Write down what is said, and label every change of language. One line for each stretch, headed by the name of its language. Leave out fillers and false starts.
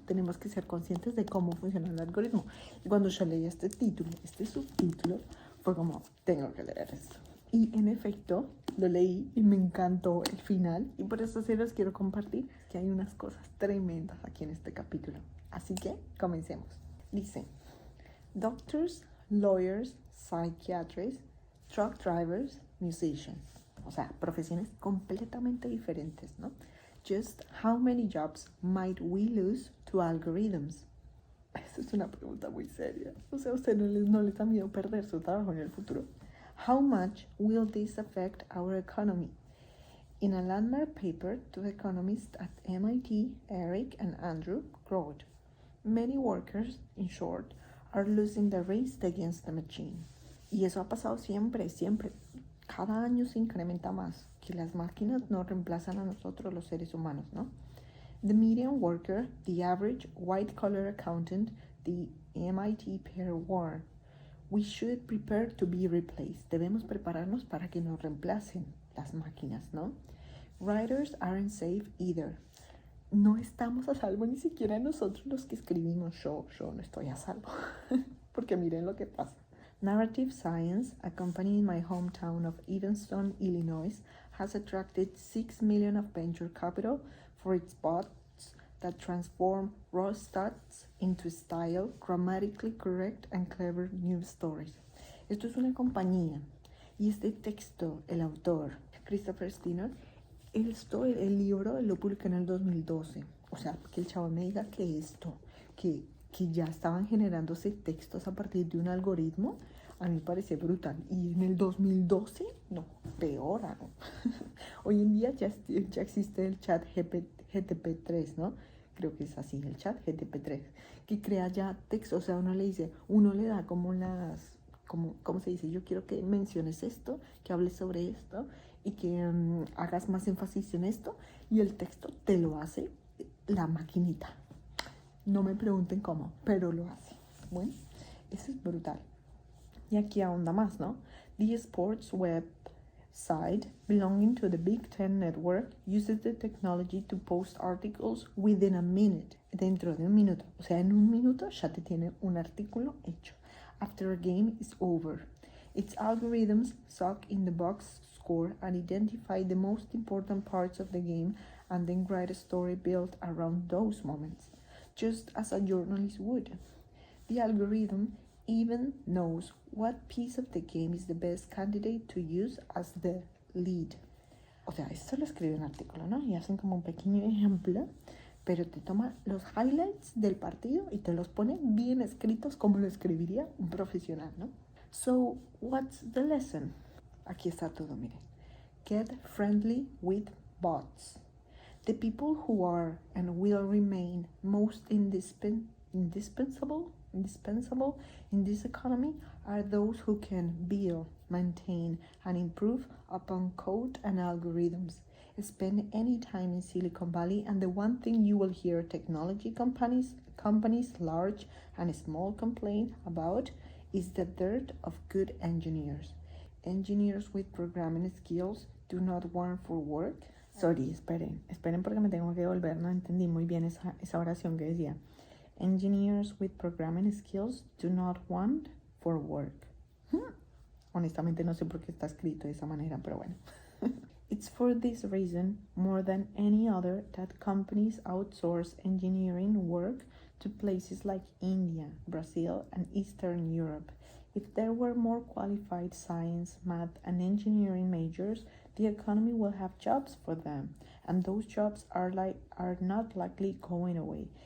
Spanish: Tenemos que ser conscientes de cómo funciona el algoritmo. Y cuando yo leí este subtítulo, fue como, tengo que leer esto. Y en efecto, lo leí y me encantó el final. Y por eso sí los quiero compartir, que hay unas cosas tremendas aquí en este capítulo. Así que, comencemos.
English: Dice, doctors, lawyers, psychiatrists, truck drivers, musicians.
Spanish: O sea, profesiones completamente diferentes, ¿no?
English: Just how many jobs might we lose to algorithms?
Spanish: Esa es una pregunta muy seria. O sea, ¿a usted no les da miedo perder su trabajo en el futuro?
English: How much will this affect our economy? In a landmark paper, two economists at MIT, Eric and Andrew, wrote, many workers, in short, are losing the race against the machine.
Spanish: Y eso ha pasado siempre. Cada año se incrementa más, que las máquinas no reemplazan a nosotros los seres humanos, ¿no?
English: The median worker, the average white-collar accountant, the MIT pair warned, we should prepare to be replaced.
Spanish: Debemos prepararnos para que nos reemplacen las máquinas, ¿no?
English: Writers aren't safe either.
Spanish: No estamos a salvo ni siquiera nosotros los que escribimos. Yo no estoy a salvo. Porque miren lo que pasa.
English: Narrative Science, a company in my hometown of Evanston, Illinois, has attracted $6 million of venture capital for its bots that transform raw stats into style, grammatically correct and clever news stories.
Spanish: Esto es una compañía y este texto, el autor, Christopher Steiner, el libro lo publicó en el 2012. O sea, que el chavo me diga que que ya estaban generándose textos a partir de un algoritmo, a mí me parece brutal. Y en el 2012, no, peor, ¿no? Hoy en día ya existe el chat GTP3, ¿no? Creo que es así, el chat GTP3, que crea ya textos. O sea, uno le da como ¿cómo se dice? Yo quiero que menciones esto, que hables sobre esto y que hagas más énfasis en esto, y el texto te lo hace la maquinita. No me pregunten cómo, pero lo hace. Bueno, eso es brutal. Y aquí ahonda más, ¿no?
English: The sports website belonging to the Big Ten Network uses the technology to post articles within a minute.
Spanish: Dentro de un minuto. O sea, en un minuto ya te tiene un artículo hecho.
English: After a game is over. Its algorithms suck in the box score and identify the most important parts of the game and then write a story built around those moments, just as a journalist would. The algorithm even knows what piece of the game is the best candidate to use as the lead.
Spanish: O sea, esto lo escribe un artículo, ¿no? Y hacen como un pequeño ejemplo, pero te toma los highlights del partido y te los pone bien escritos como lo escribiría un profesional, ¿no?
English: So, what's the lesson?
Spanish: Aquí está todo, miren.
English: Get friendly with bots. The people who are and will remain most indispensable in this economy are those who can build, maintain, and improve upon code and algorithms. Spend any time in Silicon Valley, and the one thing you will hear technology companies large and small complain about is the dearth of good engineers. Engineers with programming skills do not want for work,
Spanish: Sorry, esperen porque me tengo que volver, no entendí muy bien esa oración que decía.
English: Engineers with programming skills do not want for work.
Spanish: Honestamente no sé por qué está escrito de esa manera, pero bueno.
English: It's for this reason, more than any other, that companies outsource engineering work to places like India, Brazil, and Eastern Europe. If there were more qualified science, math, and engineering majors, the economy will have jobs for them, and those jobs are not likely going away.